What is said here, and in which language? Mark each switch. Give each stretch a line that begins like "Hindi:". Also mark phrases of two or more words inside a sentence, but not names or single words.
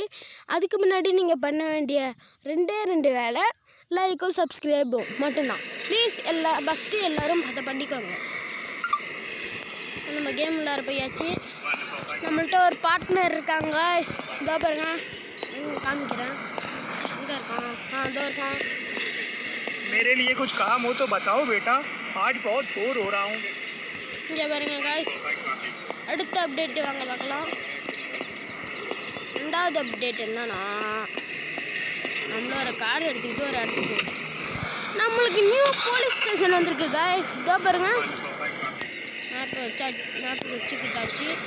Tamil: அதுக்கு முன்னாடி நீங்கள் பண்ண வேண்டிய ரெண்டு வேலை லைக்கும் சப்ஸ்கிரைபும் மட்டும்தான்.
English: please first
Tamil: எல்லோரும் அதை பண்ணிக்கோங்க. நம்ம கேம் விளையாட போயாச்சு. நம்மள்ட்ட ஒரு பார்ட்னர் இருக்காங்க. இதோ பாருங்க, காமிக்கிறேன். எங்கே இருக்கான்? இதோ இருக்கான்.
Hindi: मेरे लिए कुछ काम हो तो बताओ बेटा, आज बहुत बोर हो रहा हूँ.
Tamil: இங்கே பாருங்க गाइस, அடுத்த அப்டேட் வாங்க பார்க்கலாம். ரெண்டாவது அப்டேட் என்னன்னா, நம்மளோட கார் எடுத்துக்கிட்டு ஒரு இடத்துக்கு நம்மளுக்கு
English: new police station
Tamil: வந்திருக்கு गाइस. இதோ பாருங்க, மேப் வச்சுக்கிட்டாச்சு.